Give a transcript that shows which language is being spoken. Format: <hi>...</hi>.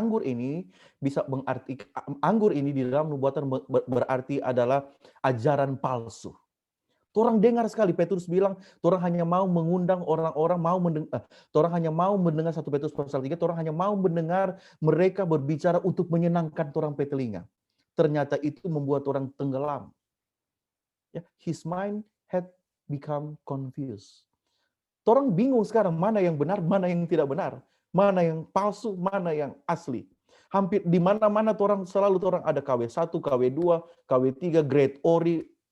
<id>Anggur ini bisa mengarti, anggur ini di dalam nubuatan berarti adalah ajaran palsu. Orang dengar sekali, Petrus bilang, orang hanya mau mengundang orang-orang, orang hanya mau mendengar 1 Petrus pasal 3, orang hanya mau mendengar mereka berbicara untuk menyenangkan orang petelinga. Ternyata itu membuat orang tenggelam.</id> <en>His mind had become confused.</en> <id>Orang bingung sekarang mana yang benar, mana yang tidak benar, mana yang palsu, mana yang asli. Hampir di mana-mana orang ada KW1, KW2, KW3, grade ori.</id>